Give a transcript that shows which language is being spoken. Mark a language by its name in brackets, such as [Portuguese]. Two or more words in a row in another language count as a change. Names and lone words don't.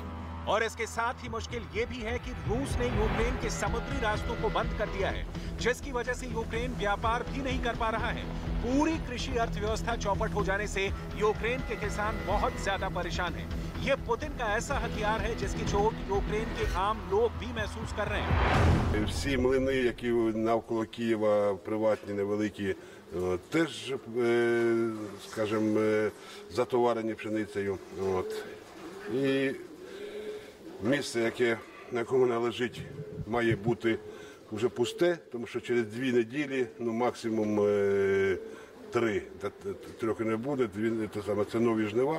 [Hindi] और इसके साथ ही मुश्किल ये भी है कि रूस ने यूक्रेन के समुद्री रास्तों को बंद कर दिया है, जिसकी वजह से यूक्रेन व्यापार भी नहीं कर पा रहा है। पूरी कृषि अर्थव्यवस्था चौपट हो जाने से यूक्रेन के किसान बहुत ज्यादा परेशान हैं। ये पुतिन का ऐसा हथियार है जिसकी चोट यूक्रेन के आम लोग भी महसूस कर रहे हैं। [Ukrainian] Всі млини, які навколо Києва, приватні, невеликі, теж, скажімо, затоварені пшеницею. І місце, на якому вона лежить, має бути вже пусте, тому що через 2 неділі, максимум 3, трохи не буде, це нові жнива.